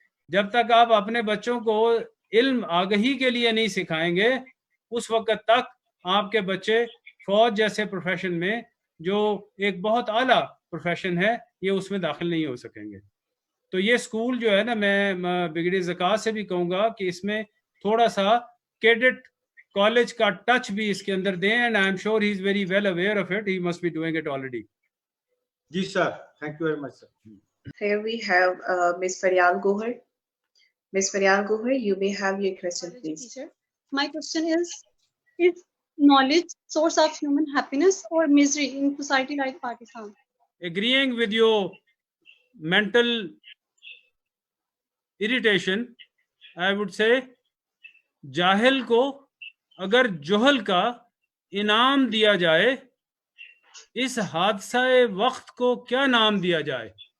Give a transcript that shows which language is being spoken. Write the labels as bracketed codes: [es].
[hi] जब तक आप अपने बच्चों को इल्म आगही के लिए नहीं सिखाएंगे, उस वक्त तक आपके बच्चे फौज जैसे प्रोफेशन में, जो एक बहुत आला प्रोफेशन है, ये उसमें दाखिल नहीं हो सकेंगे। तो ये स्कूल जो है ना, मैं बिगड़ी ज़कात से भी कहूँगा कि इसमें थोड़ा सा कैडेट कॉलेज का टच भी इसके अंदर दें, [en] And I am sure he is very well aware of it, he must be doing it already. जी sir, thank you very much sir. Here we have Miss Faryal Gohar. Miss Faryal Gohar, you may have your question, please. Teacher, my question is knowledge source of human happiness or misery in society like Pakistan? Agreeing with your mental irritation, I would say [hi] जाहिल को अगर जोहल का इनाम दिया जाए, इस हादसाए वक्त को क्या नाम दिया जाए?